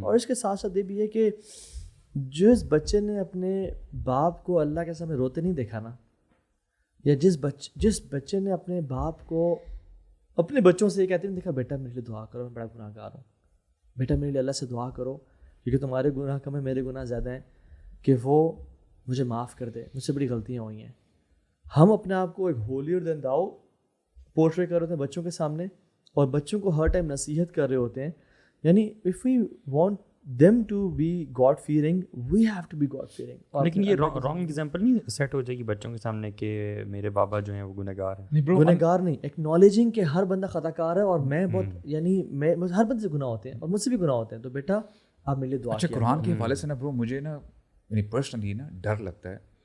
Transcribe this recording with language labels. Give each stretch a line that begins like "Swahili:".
Urdu: اور اس کے ساتھ ساتھ یہ بھی ہے کہ جس بچے نے اپنے باپ کو اللہ کے سامنے روتے نہیں دیکھا نا, یا جس بچے نے اپنے باپ کو اپنے بچوں سے یہ کہتے نہیں دیکھا بیٹا میرے لیے دعا کرو, میں بڑا گناہ گار ہوں, بیٹا میرے لیے اللہ سے دعا کرو کیونکہ تمہارے گناہ کم ہیں, میرے گناہ زیادہ ہیں, کہ وہ مجھے معاف کر دے, مجھ سے بڑی غلطیاں ہوئی ہیں. ہم اپنے آپ کو ایک ہولیئر دین داؤ پورٹری کر رہے ہوتے ہیں بچوں کے سامنے, اور بچوں کو ہر ٹائم نصیحت کر رہے ہوتے ہیں.
English: یعنی if we want them to be God fearing, we have to be God fearing.
Urdu: لیکن یہ رانگ ایگزامپل نہیں سیٹ ہو جائے گی بچوں کے سامنے کہ میرے بابا جو ہیں وہ گنہگار ہیں؟ گنہگار نہیں, ایکنالجنگ کہ ہر بندہ خطا کار ہے اور میں بہت, یعنی میں ہر بندے سے گناہ ہوتے ہیں اور مجھ سے بھی گناہ ہوتے ہیں, تو بیٹا آپ میرے لیے دعا کیا. اچھا قرآن کے حوالے سے نا برو مجھے نا یعنی پرسنلی نا ڈر لگتا ہے.